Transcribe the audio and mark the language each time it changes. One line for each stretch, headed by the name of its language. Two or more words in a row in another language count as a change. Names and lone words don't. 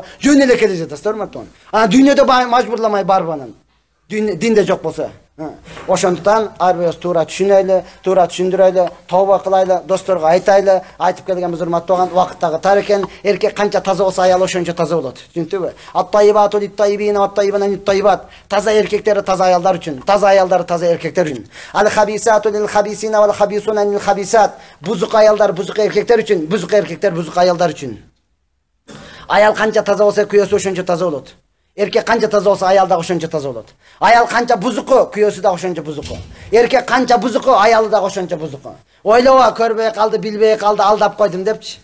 Kyrgyz: Жөн эле келе жатасыздар, урматтуу. Анан дүйнөдө мажбурламай барбы анан? Динде жок болсо. Ошондуктан ар бирөөбүз туура түшүнөйлү, туура түшүндүрөйлү, тооба кылайлы, досторго айтайлы. Айтып келгенбиз, урматтуу тууган, убакыттагы тар экен. Эркек канча таза болсо, аял ошончо таза болот.
Arabic: Түшүндүңбү? الطيبات للطيبين والطيبون للطيبات.
Kyrgyz: Таза эркектер таза аялдар үчүн, таза аялдар таза эркектер үчүн.
Arabic: الخبيثات للخبيثين والخبيثون للخبيثات.
Kyrgyz: Бузук аялдар бузук эркектер үчүн, бузук эркектер бузук аялдар үчүн. Аял канча таза болсо, күйөөсү ошончо таза болот. Эркек канча таза болсо, аял дагы ошончо таза болот. Аял канча бузуку, күйөөсү дагы ошончо бузуку. Эркек канча бузуку, аялы дагы ошончо бузуку. Ойлоба, көрбөй калды, билбей калды, алдап койдум депчи.